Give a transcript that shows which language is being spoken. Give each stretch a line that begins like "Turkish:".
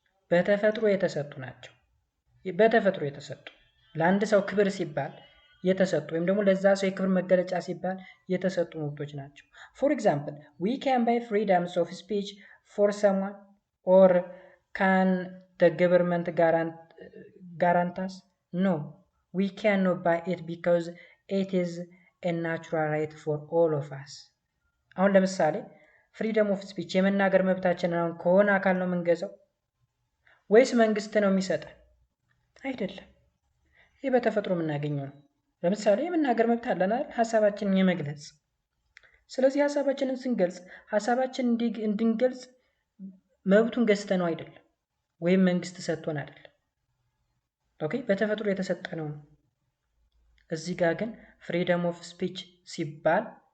Amharic: በተፈጥሮ የተሰጡ ናቸው። በተፈጥሮ የተሰጡ ለአንድ ሰው ክብር ሲባል የተሰጡ ወይም ደግሞ ለዛ ሰው የክብር መገለጫ ሲባል የተሰጡ መብቶች ናቸው።
English: for example, we can buy freedoms of speech for someone or can the government guarantee us? No, we cannot buy it because it is a natural right for all of us.
Amharic: አሁን ለምሳሌ ፍሪደም ኦፍ ስፒች የመናገር መብታችንን አሁን ከሆነ አካል ነው የምንገዛው ወይስ መንግስት ነው የሚሰጠን? አይደለም። ይህ በተፈጥሮ የምናገኘው ነው። ለምሳሌ የመናገር መብት አለን አይደል? ሀሳባችንን የመግለጽ። ስለዚህ ሀሳባችንን ስንገልጽ ሀሳባችንን እንድንገልጽ መብቱን ገዝተነው አይደለም፣ ወይም መንግስት ሰጥቶን አይደለም። ኦኬ በተፈጥሮ የተሰጠነው ነው። እዚህ ጋር ግን ፍሪደም ኦፍ ስፒች ሲባል